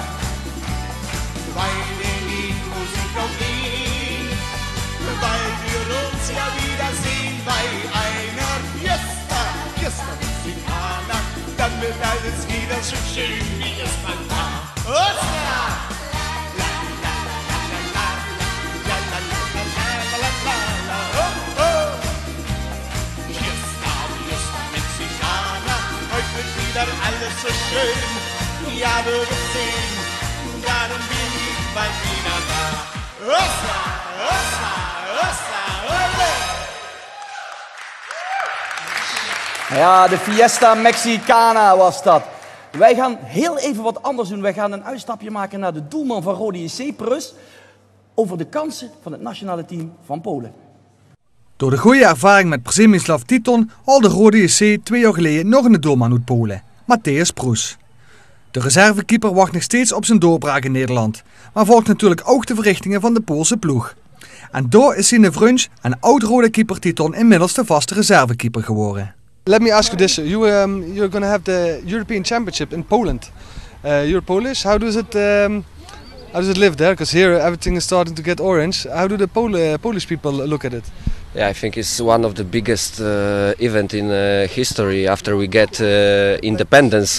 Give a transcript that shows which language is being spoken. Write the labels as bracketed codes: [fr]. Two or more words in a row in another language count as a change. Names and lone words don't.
[de] Weil der Lied Musik auf ihn, weil wir uns ja wiedersehen bei einer Fiesta, Fiesta Mexicana. Dann wird alles wieder so schön, wie es mal war. Hossa! La la la la la la la la la la la la oh oh. Fiesta, Fiesta Mexicana, heute wird wieder alles so schön. Ja, du wirst sehen, darum bin ich bald wieder da. Hossa, Hossa, Hossa, ole! Ja, [nl] de Fiesta Mexicana was dat. Wij gaan heel even wat anders doen. Wij gaan een uitstapje maken naar de doelman van Rode JC, Prus, over de kansen van het nationale team van Polen. Door de goede ervaring met Przemysław Titon haalde Rode JC 2 jaar geleden nog een doelman uit Polen, Mateusz Prus. De reservekeeper wacht nog steeds op zijn doorbraak in Nederland, maar volgt natuurlijk ook de verrichtingen van de Poolse ploeg. En door is zijn vriend en oud-rode keeper Titon inmiddels de vaste reservekeeper geworden. [en] Let me ask you this: you're going to have the European Championship in Poland. You're Polish. How does it live there? Because here everything is starting to get orange. How do the Polish people look at it? Yeah, I think it's one of the biggest event in history after we get independence.